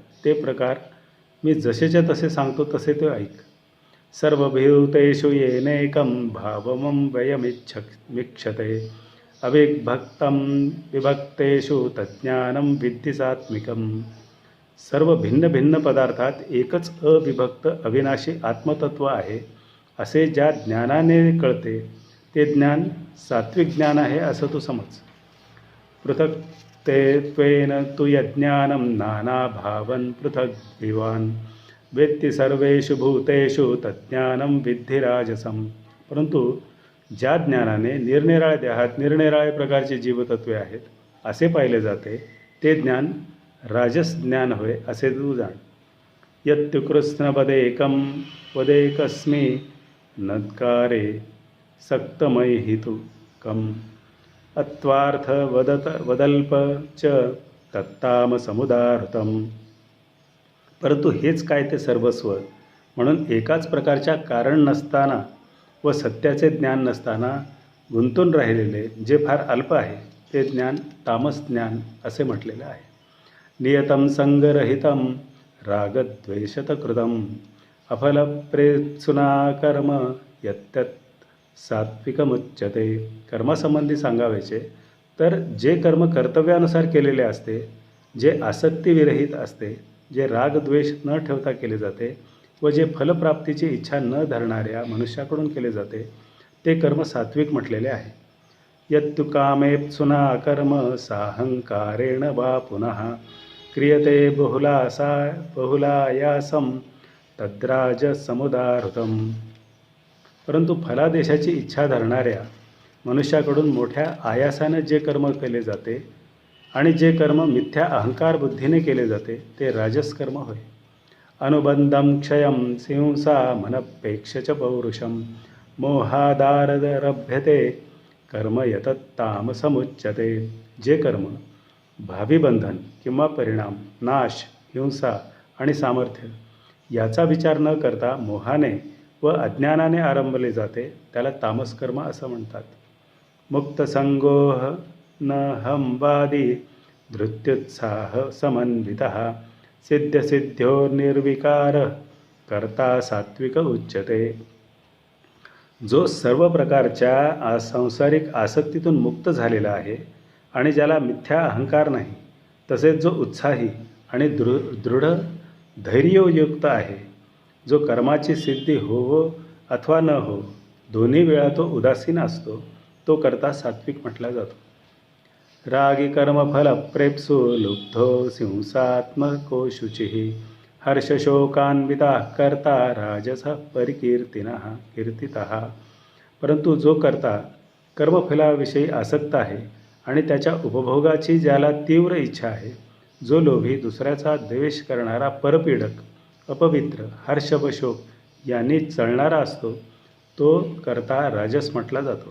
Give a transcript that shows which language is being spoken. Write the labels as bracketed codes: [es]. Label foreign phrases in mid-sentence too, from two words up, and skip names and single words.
[mr] ते प्रकार मी जसेच्या तसे सांगतो तसे ते ऐक. [sa] सर्वभूतेषु येनैकं भावमव्ययमिक्षते, अविभक्तं विभक्तेषु तज्ज्ञानं विद्धि सात्विकम्. [mr] सर्व भिन्न भिन्न पदार्थात एकच अविभक्त अविनाशी आत्मतत्व आहे असे ज्या ज्ञानाने कळते ते ज्ञान सात्विक ज्ञान आहे असं तू समज. [sa] पृथक् ते त्वेन तु यज्ञानं नानाभावं पृथग् विवान्, वेत्ति सर्वेषु भूतेषु तज्ज्ञानं विद्धि राजसं. [mr] परंतु ज्या ज्ञानाने निरनिराळ्या देहात निरनिराळ्या प्रकारची जीवतत्वे आहेत असे पाहिले जाते ते ज्ञान राजस ज्ञान होय असे तू जाण. [sa] यत्तु कृत्स्नवदेकं वदेकस्मि नत्कारे सक्तमैहितुकम्, अत्वार्थ वदल्प च तत्तामसमुदाहृतम्. [mr] परंतु हेच काय ते सर्वस्व म्हणून एकाच प्रकारच्या कारण नसताना व सत्याचे ज्ञान नसताना गुंतून राहिलेले जे फार अल्प आहे ते ज्ञान तामस ज्ञान असे म्हटलेले आहे. [sa] नियतं संगरहितं रागद्वेषतकृतं, अफलप्रेत्सुना कर्म यत्तत् सात्विकमुच्यते. [mr] कर्मासंबंधी सांगायचे तर जे कर्म कर्तव्यानुसार केलेले असते, जे आसक्तीविरहित असते, जे रागद्वेष न ठेवता केले जाते व जे फलप्राप्तीची इच्छा न धरणाऱ्या मनुष्याकडून केले जाते ते कर्म सात्विक म्हटलेले आहे. [sa] यत्तु कामेप्सुना कर्म साहंकारेण वा पुनः क्रियते बहुलायासं तद्राजसमुदाहृतम्. [mr] परंतु फलादेशाची इच्छा धरणाऱ्या मनुष्याकडून मोठ्या आयासाने जे कर्म केले जाते आणि जे कर्म मिथ्या अहंकार बुद्धीने केले जाते ते राजस कर्म होय. [sa] अनुबंधं क्षयं हिंसा मनपेक्ष च पौरुषम, मोहादारभ्यते कर्म यतत्तामसमुच्यते. [mr] जे कर्म भावी बंधन किंवा परिणाम, नाश, हिंसा आणि सामर्थ्य याचा विचार न करता मोहाने व अज्ञानाने आरंभले जाते त्याला तामस कर्म असं म्हणतात. [sa] मुक्तसंगोह न हमवादी धृत्युत्साह समन्वितः सिद्ध्यसिद्ध्यो निर्विकार कर्ता सात्विक उच्यते. [mr] जो सर्व प्रकारच्या सांसारिक आसक्तीतून मुक्त झालेला आहे आणि ज्याला मिथ्या अहंकार नाही, तसेच जो उत्साही आणि दृढ धैर्ययुक्त आहे, जो कर्माची सिद्धी होवो अथवा न हो दोन्ही वेळा तो उदासीन असतो, तो करता सात्विक म्हटला जातो. [sa] रागी कर्मफल प्रेप्सु लुब्धो हिंसात्मको शुचिः हर्षशोकान्विता कर्ता राजस कीर्तितः. [mr] परंतु जो करता कर्मफलाविषयी आसक्त आहे आणि त्याच्या उपभोगाची ज्याला तीव्र इच्छा आहे, जो लोभी, दुसऱ्याचा द्वेष करणारा, परपीडक, अपवित्र, हर्ष व शोक यांनी चळणारा असतो, तो करता राजस म्हटला जातो.